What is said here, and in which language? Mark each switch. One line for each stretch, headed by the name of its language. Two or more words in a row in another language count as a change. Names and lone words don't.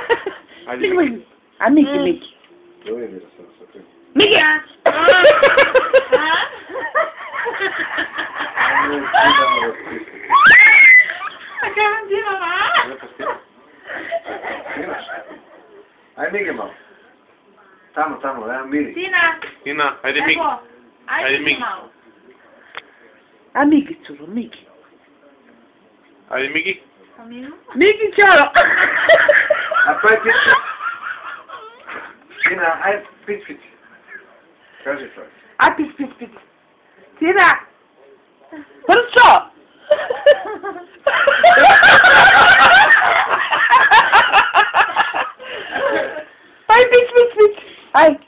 Croatian: Miki, Miki. A Miki, Miki. Miki! Aj Miki malo. Tamo, evo Miri. Tina, ajde Miki. Ajde Miki. A Miki, curo, Miki. Ajde Miki. Miki, čaro. A to je pić. Tina, aj pić. Kaži to. A pić. Tina. Prčo. Aj, pić. Aj.